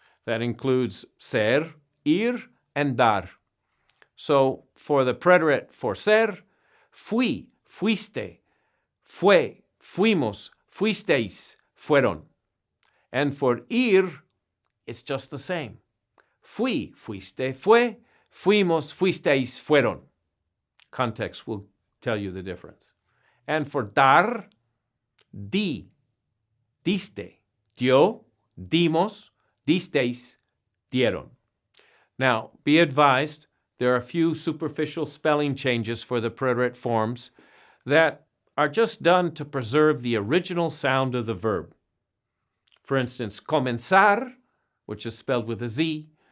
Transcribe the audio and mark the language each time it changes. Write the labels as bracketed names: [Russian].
[English] That includes ser, ir, and dar. So for the preterite for [Spanish] ser, fui, fuiste, fue, fuimos, fuisteis, fueron. [English] And for ir, it's just the same. [Spanish] Fui, fuiste, fue, fuimos, fuisteis, fueron. [English] Context will tell you the difference. And for dar, [Spanish] di, diste, dio, dimos, disteis, dieron. [English] Now, be advised, there are a few superficial spelling changes for the preterite forms that are just done to preserve the original sound of the verb. For instance, comenzar, which is spelled with a Z,